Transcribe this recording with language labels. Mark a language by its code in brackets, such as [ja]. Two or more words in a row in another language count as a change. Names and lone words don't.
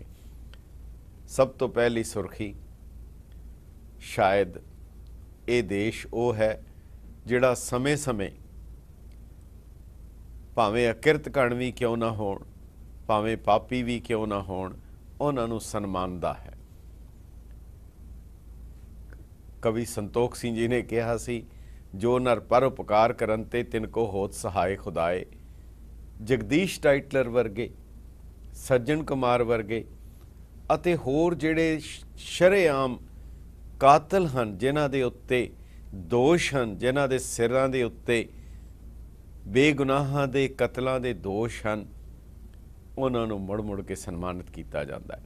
[pa] ਸਭ ਤੋਂ ਪਹਿਲੀ ਸੁਰਖੀ, ਸ਼ਾਇਦ ਇਹ ਦੇਸ਼ ਉਹ ਹੈ ਜਿਹੜਾ ਸਮੇਂ-ਸਮੇਂ ਭਾਵੇਂ ਅਕਿਰਤ ਕਣ ਵੀ ਕਿਉਂ ਨਾ ਹੋਣ, ਭਾਵੇਂ ਪਾਪੀ ਵੀ ਕਿਉਂ ਨਾ ਹੋਣ, ਉਹਨਾਂ ਨੂੰ ਸਨਮਾਨਦਾ ਹੈ। ਕਵੀ ਸੰਤੋਖ ਸਿੰਘ ਜੀ ਨੇ ਕਿਹਾ ਸੀ, [bra] जो नर पर उपकार करन ते तिनको होत सहाय खुदाए। [pa] जगदीश टाइटलर वर्गे, सज्जन कुमार वर्गे ਅਤੇ ਹੋਰ ਜਿਹੜੇ ਸ਼ਰੇਆਮ ਕਾਤਲ ਹਨ, ਜਿਨ੍ਹਾਂ ਦੇ ਉੱਤੇ ਦੋਸ਼ ਹਨ, ਜਿਨ੍ਹਾਂ ਦੇ ਸਿਰਾਂ ਦੇ ਉੱਤੇ ਬੇਗੁਨਾਹਾਂ ਦੇ ਕਤਲਾਂ ਦੇ ਦੋਸ਼ ਹਨ, ਉਹਨਾਂ ਨੂੰ ਮੁੜ ਮੁੜ ਕੇ ਸਨਮਾਨਿਤ ਕੀਤਾ ਜਾਂਦਾ ਹੈ।